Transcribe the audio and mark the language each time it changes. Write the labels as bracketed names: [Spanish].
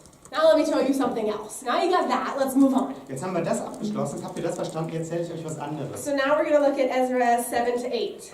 [English] now let me tell you something else. Now you got that, let's move on. [German] jetzt haben wir das abgeschlossen, habt ihr das verstanden, jetzt erzähle ich euch was anderes. [English] So now we're going to look at Ezra 7 to 8.